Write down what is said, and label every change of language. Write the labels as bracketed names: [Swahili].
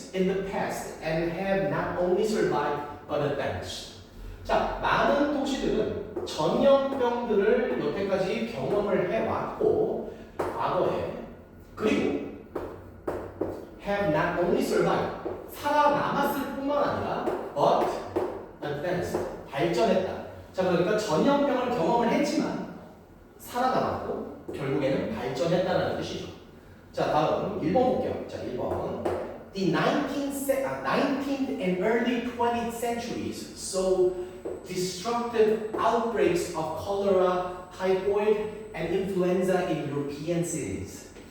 [English] in the past and have not only survived but advanced. [Korean] 자, 많은 도시들은 전염병들을 여태까지 경험을 해왔고 과거에 그리고 [English] have not only survived [Korean] 살아남았을 뿐만 아니라 [English] but advanced [Korean] 발전했다. 자, 그러니까 전염병을 경험을 했지만 살아남았고 결국에는 발전했다는 뜻이죠. 자, 다음 1번 볼게요. 자, 1번. [English] The 19th and early 20th centuries saw destructive outbreaks of cholera, typhoid, and influenza in European cities.